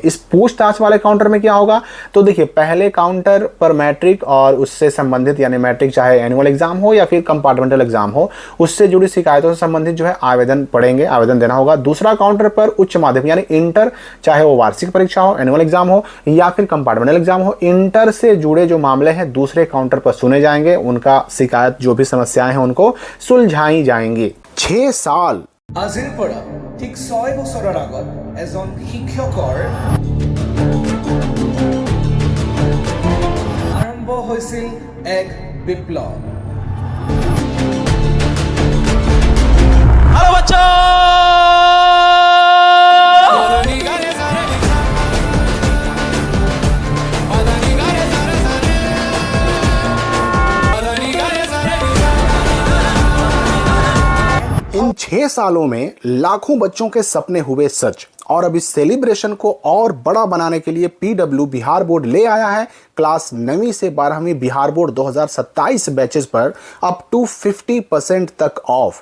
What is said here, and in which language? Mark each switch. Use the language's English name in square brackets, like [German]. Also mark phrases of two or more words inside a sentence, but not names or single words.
[Hindi] इस पूछताछ वाले काउंटर में क्या होगा, तो देखिए पहले काउंटर पर मैट्रिक और उससे संबंधित यानी मैट्रिक चाहे [English] annual exam [Hindi] हो या फिर [English] compartmental exam [Hindi] हो, उससे जुड़ी शिकायतों से संबंधित जो है आवेदन पड़ेंगे, आवेदन देना होगा। दूसरा काउंटर पर उच्च माध्यमिक यानी इंटर, चाहे वो वार्षिक परीक्षा हो, [English] annual exam [Hindi] हो या फिर [English] compartmental exam [Hindi] हो, इंटर से जुड़े जो मामले हैं दूसरे काउंटर पर सुने जाएंगे। उनका शिकायत जो भी समस्याएं हैं उनको सुलझाई जाएंगी। 6 साल [Assamese] আজিৰ পৰা ঠিক 6 বছৰৰ আগত এজন শিক্ষকৰ আৰম্ভ হৈছিল এক বিপ্লৱ। [Hindi] हेलो बच्चों, इन 6 सालों में लाखों बच्चों के सपने हुए सच, और अब इस सेलिब्रेशन को और बड़ा बनाने के लिए पीडब्ल्यू बिहार बोर्ड ले आया है क्लास 9वीं से 12वीं बिहार बोर्ड 2027 बैचेस पर [English] up to [Hindi] 50% तक ऑफ।